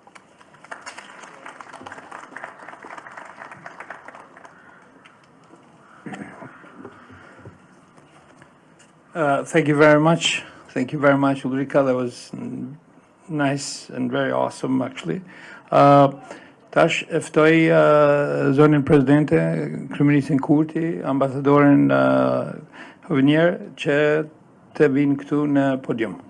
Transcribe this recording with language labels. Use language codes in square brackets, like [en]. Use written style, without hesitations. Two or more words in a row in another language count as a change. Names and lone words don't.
[en] Thank you very much. Thank you very much, Ulrika. That was nice and very awesome, actually. [sq] Tash, ftoj zonin presidente, kryeministin Kurti, ambasadorin Hovenier, që të vinë këtu në podium.